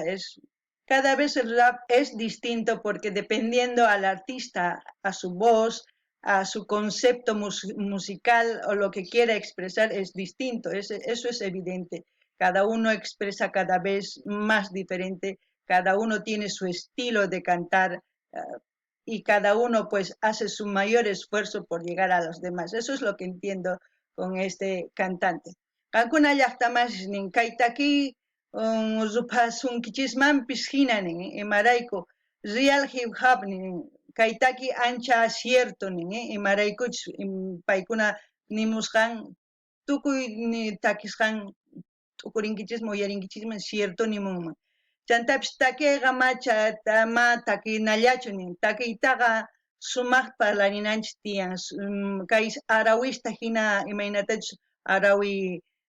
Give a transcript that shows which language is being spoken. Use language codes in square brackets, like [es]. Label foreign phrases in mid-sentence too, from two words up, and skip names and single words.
[es] Cada vez el rap es distinto porque dependiendo al artista, a su voz, a su concepto musical o lo que quiera expresar es distinto, eso es evidente. Cada uno expresa cada vez más diferente, cada uno tiene su estilo de cantar y cada uno pues hace su mayor esfuerzo por llegar a los demás. Eso es lo que entiendo con este cantante. [qu] Kankuna llaqtamasnin kaytaki rupasunkichikmanpis hinanin imarayku [en] real hip hop [qu] nin kaytaki ancha cierto nin imaraykuchus paykuna nimusqan tukuy ni takisqan tukurinkichikman uyarinkichikman cierto nimunman chantapis takiyqa ma takinallachu nin takiytaqa sumaq parlarinanchis tiyan kay arawista hina imaynatachus arawi